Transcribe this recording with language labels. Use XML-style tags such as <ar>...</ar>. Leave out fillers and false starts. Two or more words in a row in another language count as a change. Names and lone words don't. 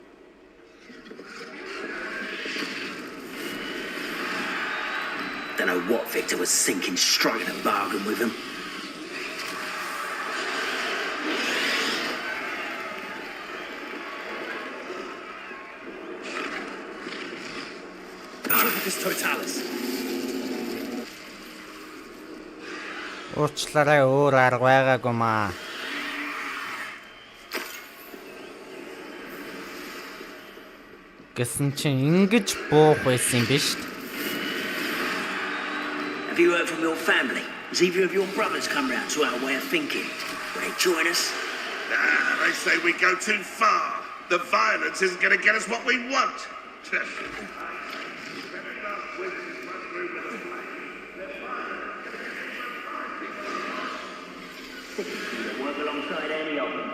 <en>Don't know what Victor was thinking, striking a bargain with him. This totalis.</en> <mn>Уучлаарай өөр арга байгаагүй маа. Гэсэн чинь ингэж буух байсан юм биш үү?</mn> <en>Have you heard from your family? Has either of your brothers come round to our way of thinking? Will they join us? Nah, they say we go too far. The violence isn't going to get us what we want. They'll work alongside any of them.</en>